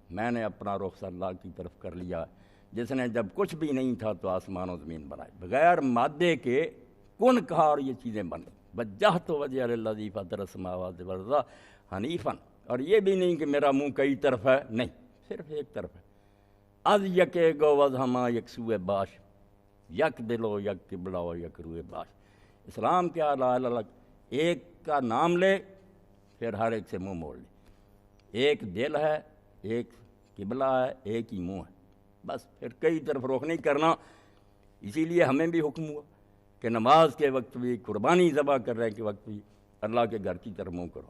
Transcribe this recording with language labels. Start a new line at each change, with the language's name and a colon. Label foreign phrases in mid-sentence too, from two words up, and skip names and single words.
Urdu: میں نے اپنا رخ اللہ کی طرف کر لیا، جس نے جب کچھ بھی نہیں تھا تو آسمان و زمین بنائے. بغیر مادے کے کن کہا اور یہ چیزیں بن گئی.
Arabic: وجہت وجہی للذی فطر السماوات والارض حنیفا.
Urdu: اور یہ بھی نہیں کہ میرا منہ کئی طرف ہے، نہیں، صرف ایک طرف ہے.
Persian: از یکے گو وز ہما یک سوئے باش، یک دلو یک قبلہ و یک روئے باش.
Urdu: اسلام کیا
Arabic: لا الہ الا اللہ،
Urdu: ایک کا نام لے پھر ہر ایک سے منہ موڑ لے. ایک دل ہے، ایک قبلہ ہے، ایک ہی منہ ہے، بس. پھر کئی طرف رخ نہیں کرنا. اسی لیے ہمیں بھی حکم ہوا کہ نماز کے وقت بھی، قربانی ذبح کرنے کے وقت بھی اللہ کے گھر کی طرف منہ کرو.